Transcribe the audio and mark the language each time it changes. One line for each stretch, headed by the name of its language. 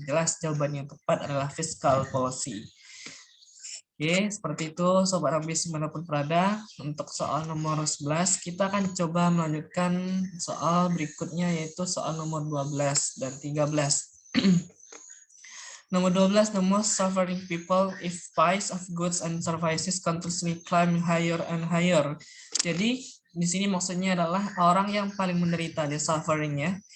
Indonesian: Jelas jawabannya yang tepat adalah fiscal policy. Oke, seperti itu Sobat Ambis dimanapun berada. Untuk soal nomor 11, kita akan coba melanjutkan soal berikutnya yaitu soal nomor 12 dan 13. Nomor 12,
English: the most suffering people if price of goods and services continuously climb higher and higher.
Indonesian: Jadi di sini maksudnya adalah orang yang paling menderita,
English: the suffering
Indonesian: ya.